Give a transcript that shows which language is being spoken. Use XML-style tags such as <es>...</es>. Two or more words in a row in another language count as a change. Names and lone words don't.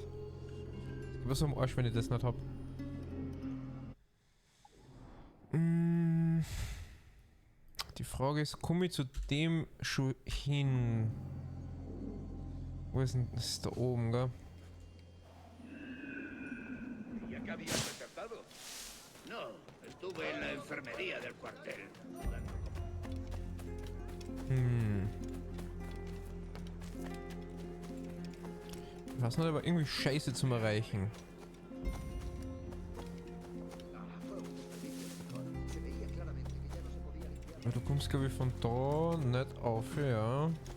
<de>Ich bin so am Arsch, wenn ich das nicht habe. Die Frage ist, komme ich zu dem schon hin? Wo ist denn das? Ist da oben, gell?</de> <es>¿Ya que habías desertado? No, estuve en la enfermería del cuartel.</es> <de>Ich weiß nicht, aber irgendwie scheiße zum Erreichen. Aber du kommst, glaube ich, von da nicht auf, ja.</de>